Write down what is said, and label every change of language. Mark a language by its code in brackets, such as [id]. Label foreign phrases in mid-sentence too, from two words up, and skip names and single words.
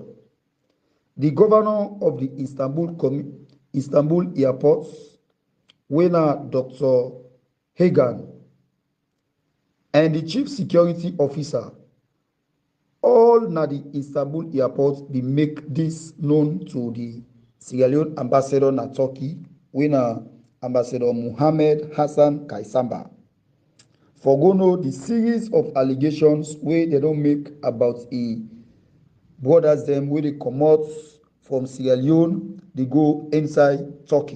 [pcm] The governor of the Istanbul airport, winner Dr. Hagan, and the chief security officer all na the Istanbul airport be make this known to the Sierra Leone ambassador na Turkey, wey na Ambassador Mohammed Hassan Kaisamba. For go know the series of allegations wey they don make about brothers dem wey dey comot from Sierra Leone dey go inside Turkey.